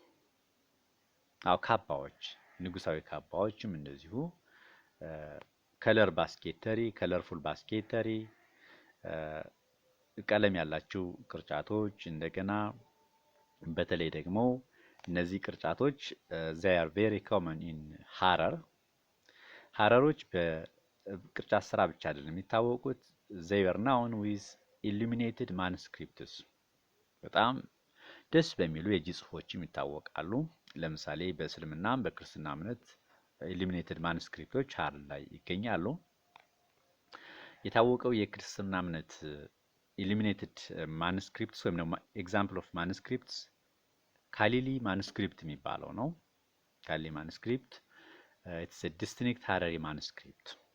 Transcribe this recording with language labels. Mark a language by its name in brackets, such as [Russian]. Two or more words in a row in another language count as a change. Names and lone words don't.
[Amharic] ካባዎች፣ ንጉሳዊ ካባዎችም እንደዚሁ [English] colorful basketry [Amharic] ቀለም ያላቸው ቅርጫቶች፣ እንደገና በተለይ ደግሞ እነዚህ ቅርጫቶች [English] they are very common in [Amharic] ሀረሮች በቅርጫት ስራ ብቻ አይደለም የሚታወቁት፣ [English] they were known with illuminated manuscripts፣ [Amharic] በጣም ደስ በሚሉ የእጅ ጽሑፎችም ይታወቃሉ። ለምሳሌ በእስልምናም በክርስትና እምነት [English] illuminated manuscripts [Amharic] ሀረር ላይ ይገኛሉ። የታወቀው የክርስትና እምነት [English] illuminated manuscripts [Amharic] ወይም ደግሞ [English] example of manuscripts [Amharic] ካሊሊ ማኑስክሪፕት የሚባለው ነው። ካሊሊ ማኑስክሪፕት [English] it's a distinct Harari manuscript።